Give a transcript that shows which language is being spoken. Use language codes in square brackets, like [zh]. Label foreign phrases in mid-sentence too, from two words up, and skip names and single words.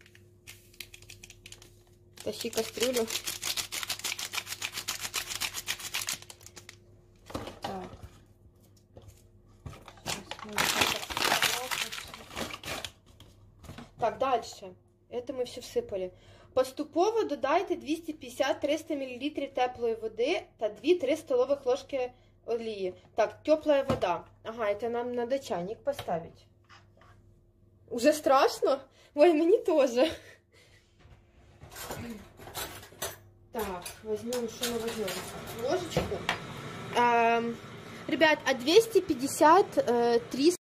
[ru] Тащи кастрюлю. Так. Так, дальше. Это ми все всипали. [uk] Поступово додайте 250-300 мл теплої води та 2-3 [ru] столовых ложки [uk] олії. [ru] Так, теплая вода. Ага, это нам надо чайник поставить. Уже страшно? Ой, мені тоже. Так, возьмем, что мы возьмем? Ложечку. Ребят, а 250-300